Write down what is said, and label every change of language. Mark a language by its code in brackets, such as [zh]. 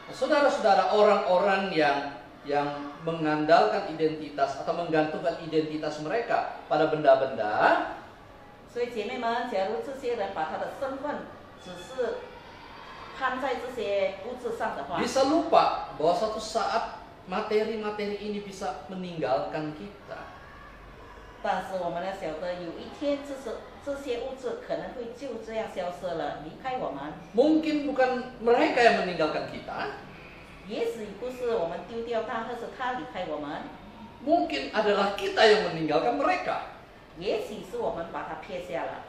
[id] Saudara-saudara, orang-orang yang mengandalkan identitas atau menggantungkan identitas mereka pada benda-benda, [zh] 所以姐妹们，假如这些人把他的身份只是看在这些物质上的话， [id] bisa lupa bahwa suatu saat materi-materi ini bisa meninggalkan kita. [zh] 但是我们要晓得，有一天这些物质可能会就这样消失了，离开我们。 [id] Mungkin bukan mereka yang meninggalkan kita, [zh] 也许不是我们丢掉他，而是他离开我们。 [id] mungkin adalah kita yang meninggalkan mereka. [zh] 也许是我们把他撇下了。